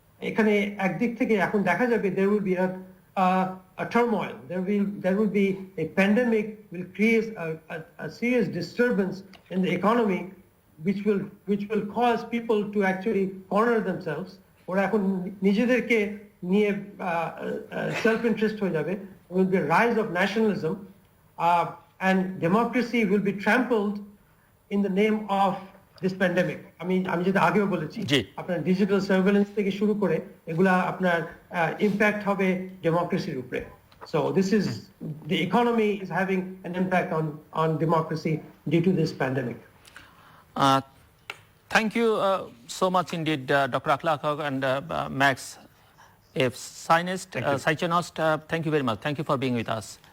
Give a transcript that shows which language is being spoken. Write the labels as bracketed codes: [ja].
[bn] এখানে একদিক থেকে এখন দেখা যাবে [en] there will be a turmoil, there will be a pandemic will create a serious disturbance in the economy which will cause people to actually corner themselves. [bn] ওরা এখন নিজেদেরকে নিয়ে সেলফ ইন্টারেস্ট হয়ে যাবে। [en] will be a rise of nationalism and democracy will be trampled in the name of this pandemic. [bn] আমি যেটা আগেও বলেছি, আপনার ডিজিটাল সার্ভেলেন্স থেকে শুরু করে এগুলা আপনার ইম্প্যাক্ট হবে ডেমোক্রেসির উপরে। [en] So this is the economy is having an impact on democracy due to this pandemic. Thank you so much indeed, Dr. Akhlaque Haque and Max F. Scheichenost. Thank you very much. Thank you for being with us.